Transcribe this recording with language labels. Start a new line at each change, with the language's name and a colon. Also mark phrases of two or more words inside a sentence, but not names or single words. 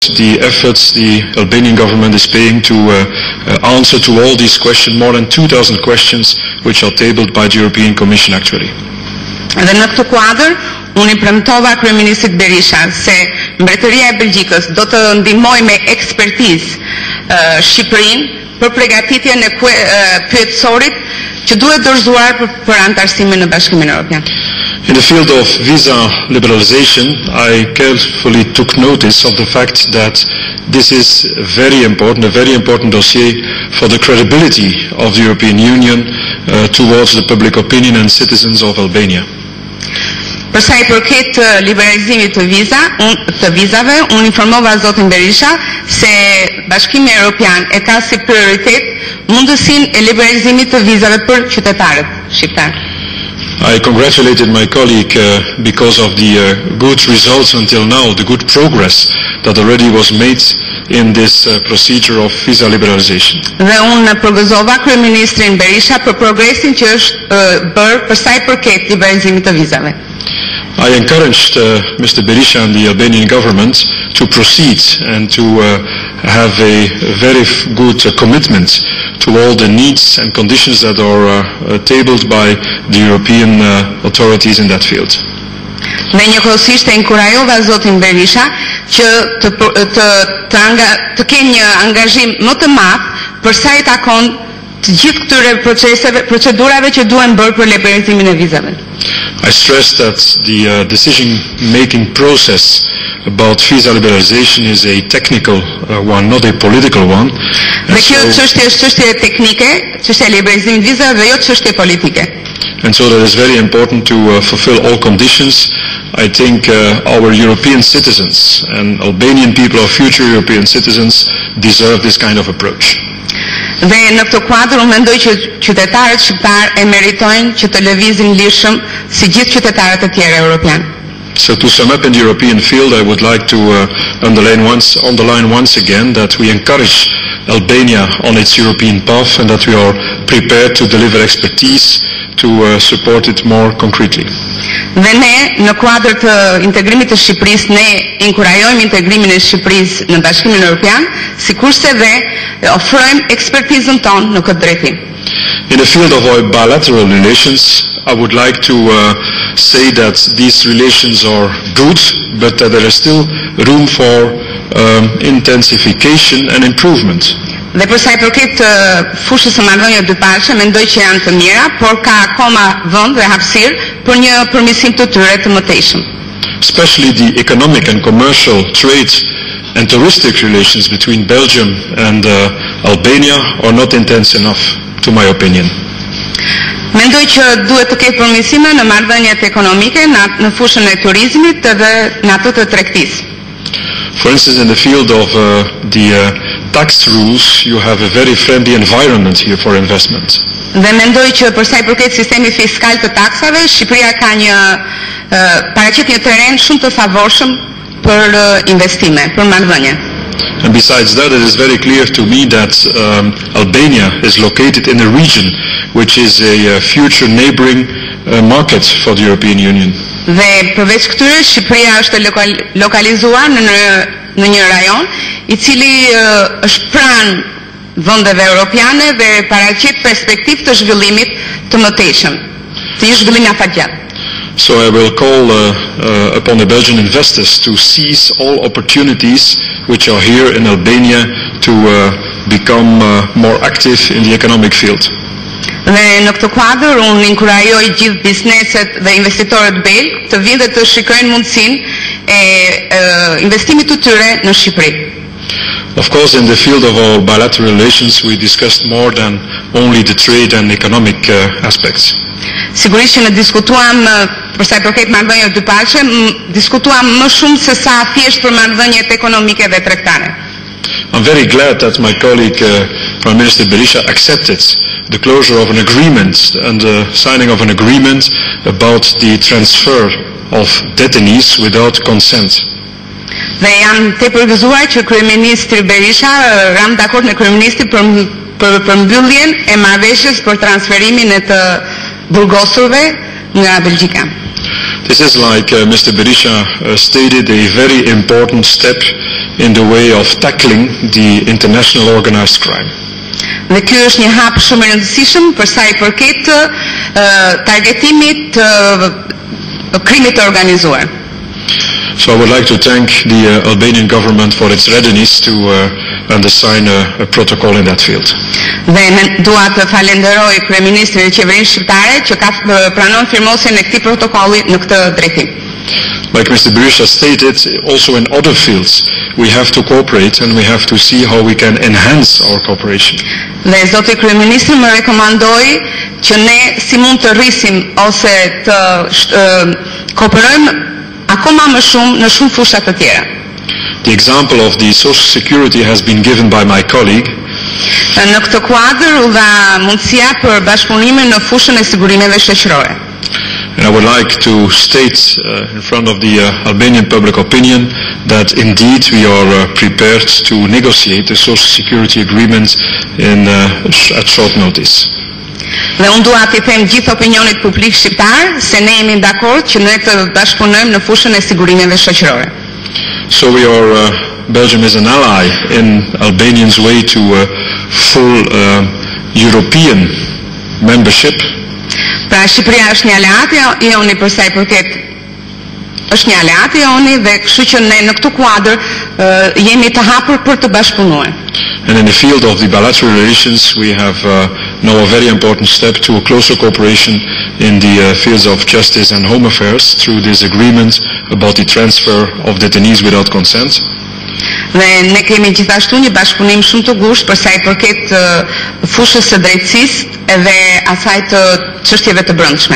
English: the efforts the Albanian government is paying to answer to all these questions, more than 2,000 questions which are tabled by the European Commission actually.
Albanian: Dhe në këtë kuadër, unë I premtova Kryeministrit Berisha se Mbretëria e Belgjikës do të ndihmojë me ekspertizë Shqipërinë për përgatitjen e pyetësorit që duhet dorëzuar për anëtarësimin në Bashkimin Evropian.
English: In the field of visa liberalization, I carefully took notice of the fact that this is a very important dossier for the credibility of the European Union towards the public opinion and citizens of Albania.
Albanian: Për sa I përket liberalizimit të vizave, unë informova zotin Berisha se Bashkimi Evropian e ka si prioritet mundësinë e liberalizimit të vizave për qytetarët shqiptar.
English: I congratulated my colleague because of the good results until now, the good progress that already was made in this procedure of visa liberalization.
Albanian: Dhe unë përgëzova Kryeministrin Berisha për progresin që është bërë për sa I përket liberalizimit të vizave.
English: I encouraged Mr. Berisha and the Albanian government to proceed and to have a very good commitment to all the needs and conditions that are tabled by the European authorities in that field.
Albanian: Dhe njëkohësisht e inkurajova zotin Berisha që të kenë një angazhim më të madh për sa I takon të gjithë këtyre procedurave që duhen bërë për liberalizimin e vizave.
English: I stress that the decision-making process about visa liberalization is a technical one, not a political one.
Albanian: Dhe kjo çështje është çështje teknike, çështja e liberalizimit të vizave dhe jo çështje politike.
English: And so that is very important to fulfill all conditions. I think our European citizens and Albanian people, or future European citizens, deserve this kind of approach.
Albanian: Dhe në këtë kuadër unë mendoj që qytetarët shqiptar e meritojnë që të lëvizin lirshëm si gjithë qytetarët e tjerë europian.
English: So to sum up in the European field, I would like to underline once again that we encourage Albania on its European path and that we are prepared to deliver expertise to support it more concretely.
Albanian: Dhe ne në kuadër të integrimit të Shqipërisë ne inkurajojmë integrimin e Shqipërisë në Bashkimin Evropian, sikurse dhe ofrojmë ekspertizën tonë në këtë drejtim.
English: In the field of our bilateral relations, I would like to say that these relations are good, but that there is still room for intensification and improvement.
Albanian: Dhe përsa I përket fushës së marrëdhënieve dypalëshe, mendoj që janë të mira, por ka akoma vend dhe hapësirë për një përmirësim të tyre të mëtejshëm.
English: Especially the economic and commercial trade and touristic relations between Belgium and Albania are not intense enough, to my opinion.
Albanian: Mendoj që duhet të ketë përmirësime në marrëdhëniet ekonomike, në fushën e turizmit dhe në atë të tregtisë.
English: For instance, in the field of the tax rules, you have a very friendly environment here for investment.
Albanian: Dhe mendoj që përsa I përket sistemit fiskal të taksave, Shqipëria ka paraqit një terren shumë të favorshëm për investime, për marrëdhënie.
English: And besides that, it is very clear to me that Albania is located in a region which is a future neighboring market for the European Union.
Albanian: Dhe përveç këtyre, Shqipëria është lokalizuar në një rajon I cili është pranë vendeve europiane dhe paraqit perspektivë të zhvillimit të mëtejshëm, të një zhvillimi afatgjatë.
English: So I will call upon the Belgian investors to seize all opportunities which are here in Albania to become more active in the economic field.
Albanian: Dhe në këtë kuadër unë inkurajoj gjithë bizneset dhe investitorët belg të vinë dhe të shikojnë mundësinë e investimit të tyre në Shqipëri.
English: Of course, in the field of our bilateral relations, we discussed more than only the trade and economic aspects.
Albanian: Sigurisht që ne diskutuam për sa I përket marrëdhënieve dypalëshe, diskutuam më shumë se sa thjesht për marrëdhëniet ekonomike dhe tregtare.
English: I'm very glad that my colleague Kryeministri Berisha accepted the closure of an agreement and the signing of an agreement about the transfer of detainees without consent.
Albanian: Dhe jam tepër gëzuar që Kryeministri Berisha ram dakord me Kryeministrin për mbylljen e marrëveshjes për transferimin e të burgosurve nga Belgjika.
English: This is, like Mr. Berisha stated, a very important step in the way of tackling the international organized crime.
Albanian: Dhe ky është një hap shumë i rëndësishëm për sa I përket targetimit të krimit të organizuar.
English: So I would like to thank the Albanian government for its readiness to undersign a protocol in that field.
Albanian: Dhe dua të falenderoj Kryeministrin e Qeverisë Shqiptare që ka pranon firmosjen e këtij protokolli në këtë drejtim.
English: Like Mr. Berisha stated, also in other fields we have to cooperate and we have to see how we can enhance our cooperation.
Albanian: Dhe zoti Kryeministri më rekomandoi që ne si mund të rrisim ose të kooperojmë akoma më shumë në shumë fusha të tjera.
English: The example of the social security has been given by my colleague.
Albanian: Në këtë kuadër u dha mundësia për bashkëpunimin në fushën e sigurimeve shoqërore.
English: And I would like to state in front of the Albanian public opinion that indeed we are prepared to negotiate a social security agreement at short notice.
Albanian: Dhe unë dua t'i them gjithë opinionit publik shqiptar se ne jemi dakord që ne të bashkëpunojmë në fushën e sigurimeve shoqërore.
English: So Belgium is an ally in Albanians' way to full European membership.
Albanian: Pra Shqipëria është një aleat I joni për sa I përket është një aleat I joni dhe kështu që ne në këtë kuadër jemi të hapur për të bashkëpunuar.
English: And in the field of the bilateral relations we have now a very important step to a closer cooperation in the fields of justice and home affairs through this agreement about the transfer of detainees without consent.
Albanian: Dhe ne kemi gjithashtu një bashkëpunim shumë të ngushtë për sa I përket fushës së drejtësisë edhe asaj të çështjeve të brendshme.